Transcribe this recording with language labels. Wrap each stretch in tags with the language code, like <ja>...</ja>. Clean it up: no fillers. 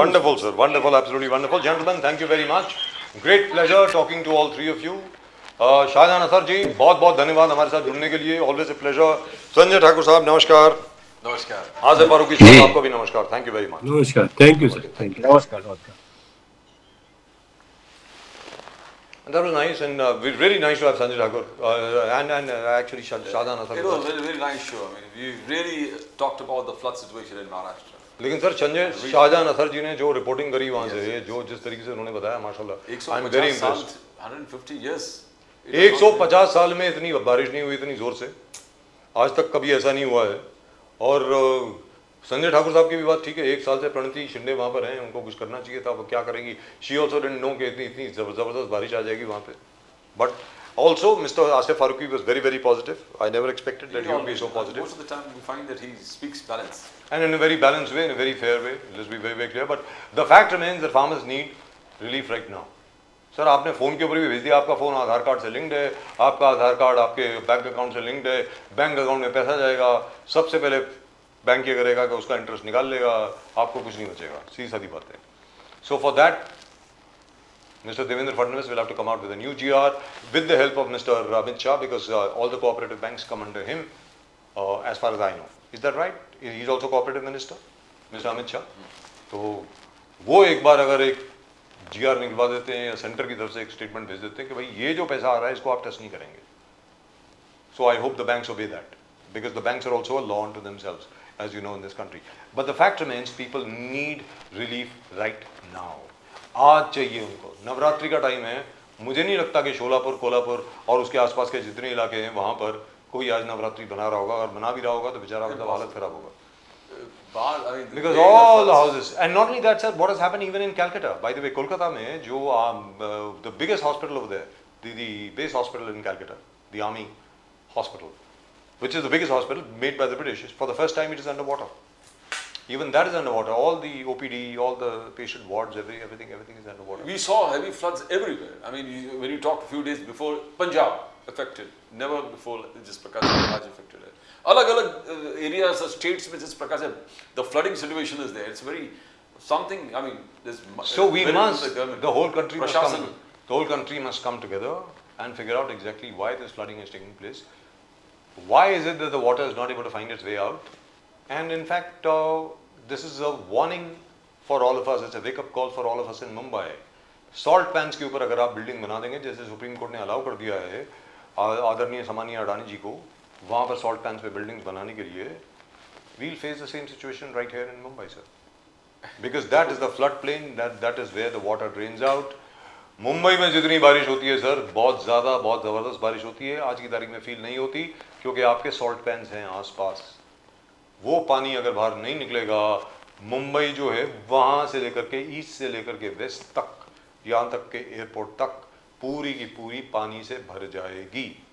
<en>Wonderful sir, wonderful, absolutely wonderful. Gentleman, thank you very much. Great pleasure talking to all three of you.</en> <hi>Shahjahan असर जी, बहुत बहुत धन्यवाद हमारे साथ जुड़ने के लिए,</hi> <en>Always a pleasure.</en> <hi>Sanjay Thakur साहब, नमस्कार। नमस्कार। आसिफ फारूकी साहब, आपको भी नमस्कार।</hi> <en>Thank you very much. नमस्कार, thank you sir, thank you.</en> <hi>नमस्कार।</hi> <en>That was nice, and really nice to have Sanjay Thakur and actually Shahjahan Asar. It was a very nice show. I mean, we really talked about the flood situation in Maharashtra.</en> <hi>लेकिन sir, Shahjahan असर जी ने जो reporting करी वहाँ से, जो जिस तरीके से उन्होंने बताया, माशाल्लाह,</hi> <en>I am very impressed. 150 years</en> <hi>150 साल में इतनी बारिश नहीं हुई इतनी जोर से, आज तक कभी ऐसा नहीं हुआ है। और संजय ठाकुर साहब की भी बात ठीक है, 1 साल से प्रणति शिंदे वहाँ पर हैं, उनको कुछ करना चाहिए था, वो क्या करेंगी।</hi> <en>she also didn't know</en> <hi>कि इतनी जबरदस्त बारिश आ जाएगी वहाँ पे।</hi> <en>But also mister Asif Farooqui was very very positive. I never expected that he would be so positive. Most of the time we find that he speaks balance. And in a very balanced way, in a very fair way. Let's be very very clear. But the fact remains that farmers need relief right now.</en> <hi>Sir, आपने phone के ऊपर भी भेज दिया, आपका phone आधार card से linked है, आपका आधार कार्ड आपके बैंक अकाउंट से लिंक्ड है, बैंक अकाउंट में पैसा जाएगा, सबसे पहले बैंक ये करेगा कि उसका इंटरेस्ट निकाल लेगा, आपको कुछ नहीं बचेगा। सीधी सादी बात है।</hi> <en>So for that Mr. Devendra Fadnavis will have to come out with a new GR with the help of Mr. Amit Shah, because all the cooperative banks come under him, as far as I know. Is that right? He's also cooperative minister, Mr. Amit Shah.</en> <hi>तो वो एक बार अगर एक GR निकलवा देते हैं या centre की तरफ से एक स्टेटमेंट भेज देते हैं कि भाई ये जो पैसा आ रहा है इसको आप टच नहीं करेंगे.</hi> <en>So I hope the banks obey that, because the banks are also a law unto themselves, as you know, in this country. But the fact remains, people need relief right now.</en> <hi>आज चाहिए उनको। नवरात्रि का time है, मुझे नहीं लगता कि शोलापुर, कोल्हापुर और उसके आसपास के जितने इलाके हैं वहाँ पर कोई आज नवरात्रि बना रहा होगा, और बना भी रहा होगा तो बेचारा मतलब हालत खराब होगा।</hi> <en>Because all the houses, and not only that, sir, what has happened even in Calcutta, by the way, Kolkata</en> <hi>में जो</hi> <en>the biggest hospital over there, the base hospital in Calcutta, the army hospital, which is the biggest hospital made by the British, for the first time it is underwater. Even that is underwater. All the OPD, all the patient wards, everything is underwater. We saw heavy floods everywhere. I mean, when you talked a few days before, Punjab affected. Never before</en> <hi>जिस प्रकार से आज</hi> <en>affected है. अलग-अलग areas or states</en> <hi>में जिस प्रकार से</hi> <en>the flooding situation is there. It's very something. I mean, there's So we very must, little government. the whole country must come,</en> <hi>Prashasana.</hi> <en>the whole country must come together and figure out exactly why this flooding is taking place. Why is it that the water is not able to find its way out? And in fact, this is a warning for all of us. It's a wake-up call for all of us in Mumbai.</en> <hi>Salt pans के ऊपर अगर आप building बना देंगे, जैसे supreme court ने allow कर दिया है आदरणीय सामान्य अडानी जी को, वहाँ पर सॉल्ट पैंस पे बिल्डिंग्स बनाने के लिए,</hi> <en>we'll face the same situation right here in Mumbai, sir. Because that is the floodplain, that is where the water drains out.</en> <hi>Mumbai में जितनी बारिश होती है सर, बहुत ज़्यादा, बहुत ज़बरदस्त बारिश होती है. आज की तारीख में फील नहीं होती क्योंकि आपके सॉल्ट पैंस हैं आसपास. वो पानी अगर बाहर नहीं निकलेगा, मुंबई जो है वहाँ से लेकर के ईस्ट से लेकर के वेस्ट तक, यहाँ तक के एयरपोर्ट तक पूरी की पूरी पानी से भर जाएगी.</hi>